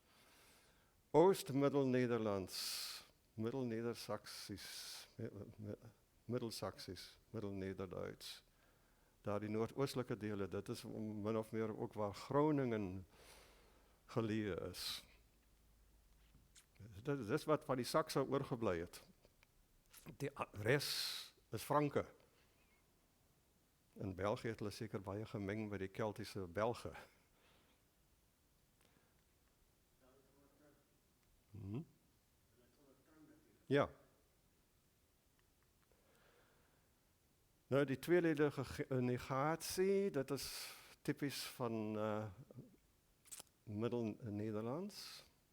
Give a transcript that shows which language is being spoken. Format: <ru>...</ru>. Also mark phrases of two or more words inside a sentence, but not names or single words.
<nl>Oost-Middel-Nederlands, Middel-Neder-Saksisch, Middel-Saksisch, Middel-Nederduits. Daar die noordoostelijke delen, dat is min of meer ook waar Groningen geleerd is. Dat is wat van die Saksen oorgebleven het. Die rest is Franke.</nl> <af>In België het hulle seker baie gemeng met die Keltiese Belgen. Ja.</af> <nl>Nou, die tweeledige negatie, dat is typisch van Middel-Nederlands.</nl>